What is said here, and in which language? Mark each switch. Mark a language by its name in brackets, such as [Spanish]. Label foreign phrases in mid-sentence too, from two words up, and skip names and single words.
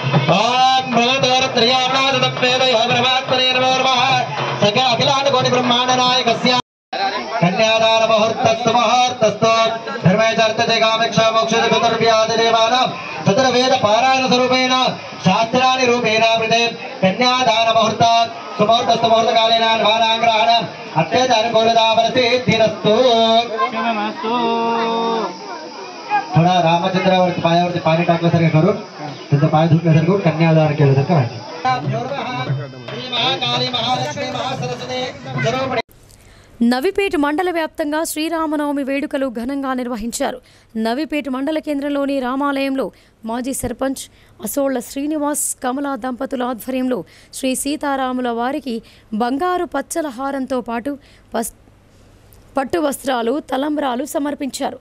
[Sanskrit] అఖిలాండ కోటి బ్రహ్మాండ నాయకస్య కన్యాదాన ముహూర్తస్తు ముహూర్తస్తు ధర్మేచార్థతే కామేక్షా మోక్షద చతుర్వ్యాధిదేవానాం చతుర్వేద పారాయణ స్వరూపేణ శాస్త్రాని రూపేణ వృతే కన్యాదాన ముహూర్త సుముహూర్తస్తు ముహూర్తకాలేన భారాంగ్రహణం అత్యంత అనుకూలతా వరసిద్ధిరస్తు. [Marathi] थोड़ा रामचंद्रावरती पायावरती पाणी टाकल्यासारखं करून त्यांचा पाय धुतल्यासारखं करून कन्यादान केल्यासारखं वाटतं. [Telugu] నవిపేట మండల వ్యాప్తంగా శ్రీరామనవమి వేడుకలు ఘనంగా నిర్వహించారు. నవిపేట మండల కేంద్రంలోని రామాలయంలో మాజీ సర్పంచ్ అసోళ్ల శ్రీనివాస్, కమలా దంపతుల ఆధ్వర్యంలో శ్రీ సీతారాముల వారికి బంగారు పచ్చల హారంతో పాటు పట్టు వస్త్రాలు, తలంబ్రాలు సమర్పించారు.